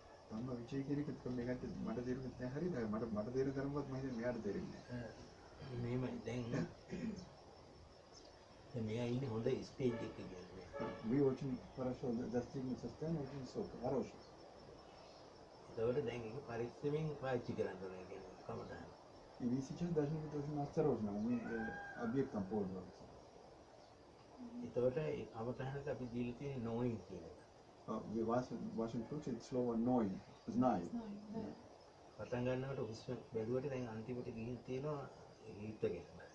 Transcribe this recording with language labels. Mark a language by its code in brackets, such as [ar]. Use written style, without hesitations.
[si] මම විචේ කෙනෙක් මේකට මට තේරුනේ නැහැ හරිද මට තේරෙන තරමවත් මම හිතන්නේ මෙයාට තේරෙන්නේ මේම දැන් මෙයා ඉන්නේ හොඳ ස්ටේජ් එකක කියන්නේ. [ru] we очень хорошо достигли состояния очень высокого хорошего. [si] ඒතකොට දැන් ඒක පරිස්සමෙන් පාවිච්චි කරන්න ඕනේ කියන්නේ කමටහන. [ru] И вы сейчас должны быть очень осторожны, мы объектом пользоваться. [si] ඒතකොට ඒ කමටහනට අපි දීලා තියෙන knowing කියන එක. [ru] В вашем случае слово knowing, знаю. [si] පටන් ගන්නකොට හුස්ම බැලුවට දැන් අන්තිමට ගිහින් තියෙනවා හිත ගැන.